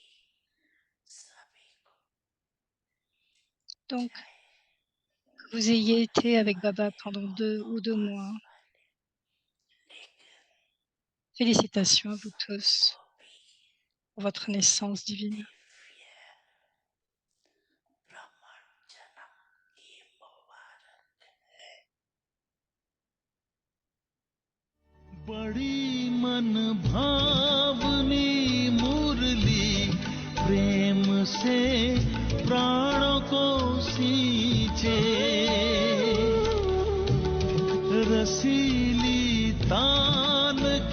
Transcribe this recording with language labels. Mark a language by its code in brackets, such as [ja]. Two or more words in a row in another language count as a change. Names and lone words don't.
[fr] Donc, que vous ayez été avec Baba pendant 2 mois. Félicitations à vous tous pour votre naissance divine. [hi] बड़ी मन भावनी मुरली प्रेम से प्राणों को सींचे रसीली तान